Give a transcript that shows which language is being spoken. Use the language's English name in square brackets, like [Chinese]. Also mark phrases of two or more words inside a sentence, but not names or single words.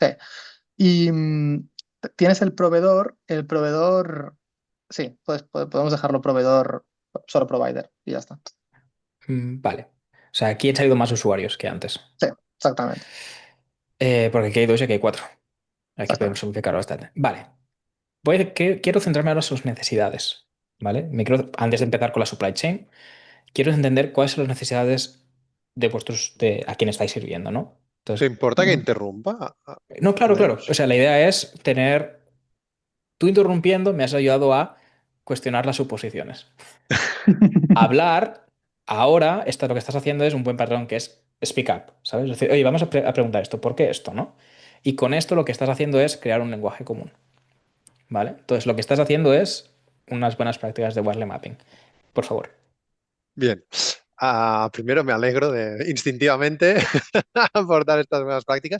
[Spanish] Y tienes el proveedor, sí, pues podemos dejarlo proveedor, solo provider, y ya está. Vale. O sea, aquí han salido más usuarios que antes. Sí, exactamente. Porque aquí hay dos y aquí hay cuatro. Aquí podemos Exactamente. simplificarlo bastante. Vale, quiero centrarme ahora en sus necesidades, ¿vale? Antes de empezar con la [English] supply chain, [Spanish] quiero entender cuáles son las necesidades de a quién estáis sirviendo, ¿no? ¿Te Entonces, importa que Ujú. interrumpa? no, claro, claro. O Podemos. sea, la idea es tener, tú interrumpiendo me has ayudado a cuestionar las suposiciones. Hablar, ahora, lo que estás haciendo es un buen patrón que es [English] speak up, [Spanish] ¿sabes? Es decir, oye, vamos a preguntar esto, ¿por qué esto, no? Y con esto lo que estás haciendo es crear un lenguaje común, ¿vale? Entonces, lo que estás haciendo es unas buenas prácticas de [English] wireless mapping. [Spanish] Por favor. Bien. Primero me alegro instintivamente por dar estas buenas prácticas.